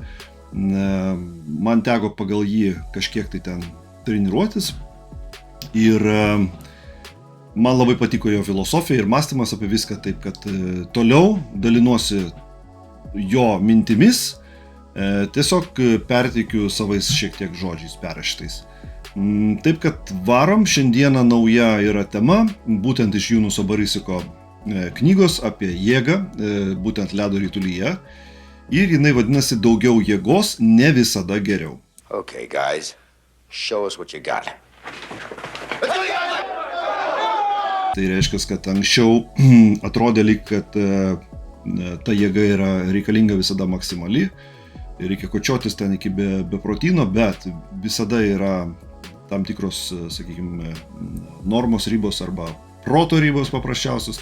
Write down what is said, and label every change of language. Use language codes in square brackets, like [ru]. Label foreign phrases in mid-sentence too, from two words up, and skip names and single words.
[lt] Man teko pagal jį kažkiek tai ten treniruotis ir man labai patiko jo filosofija ir mąstymas apie viską, taip kad toliau dalinuosi jo mintimis, tiesiog perteikiu savais šiek tiek žodžiais perrašytais. Taip kad varom, šiandieną nauja yra tema, būtent iš Junuso Barisiko knygos apie jėgą, būtent ledo ritulyje. Ir jinai vadinasi daugiau jėgos, ne visada geriau. [en] Okay, guys, show us what you got. [lt] Tai reiškia, kad anksčiau atrodė lyg, kad ta jėga yra reikalinga visada maksimali. Reikia kočiotis ten iki beprotino, bet visada yra tam tikros, sakykime, normos ribos arba proto ribos paprasčiausios.